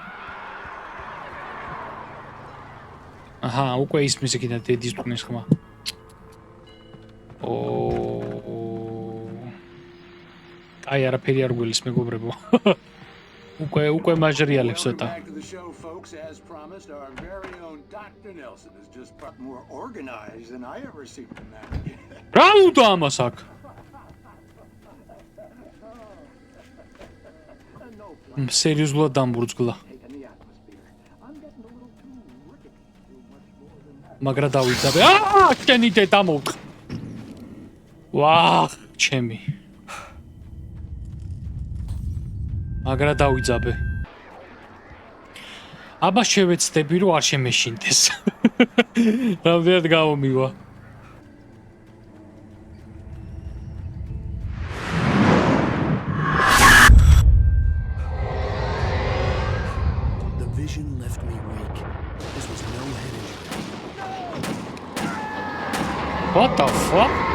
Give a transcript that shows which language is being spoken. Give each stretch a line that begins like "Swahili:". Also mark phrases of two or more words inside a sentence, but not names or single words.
Georgian: აჰა, უკვე ისმის იქიდან დედის ტყნის ხმა. აი, არაფერი არ გველის მეგობრებო. უკვე მაჟრიალებს ცოტა.
English: Back to the show, folks. As promised, our very own Dr. Nelson is just more organized than I ever seem to manage.
Georgian: რა უნდა ამას აქ? სერიოზულად დამბურძგლა. მაგრა დავიძაბე. შენი დედა მოვხ. ვაჰ, ჩემი. მაგრა დავიძაბე. აბა შევეცდები რომ არ შემეშინდეს. რამდენად გავომივა.
English: The vision left me weak. This was no head injury. What the fuck?